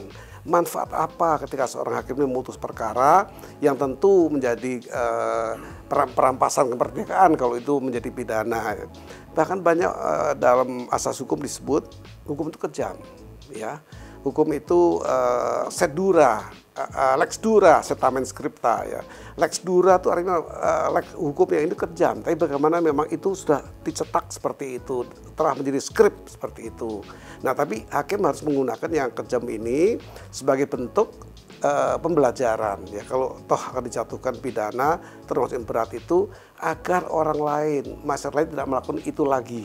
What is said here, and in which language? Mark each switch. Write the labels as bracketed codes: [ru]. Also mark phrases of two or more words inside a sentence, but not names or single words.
[id] Manfaat apa ketika seorang hakim memutus perkara yang tentu menjadi perampasan kemerdekaan kalau itu menjadi pidana. Bahkan banyak dalam asas hukum disebut hukum itu kejam, ya. Hukum itu [la] lex dura setamen scripta, [id] ya. [la] Lex dura [id] itu artinya hukum yang ini kejam, tapi bagaimana memang itu sudah dicetak seperti itu, telah menjadi skrip seperti itu. Nah, tapi hakim harus menggunakan yang kejam ini sebagai bentuk pembelajaran, ya, kalau toh akan dijatuhkan pidana termasuk yang berat itu, agar orang lain, masyarakat lain tidak melakukan itu lagi.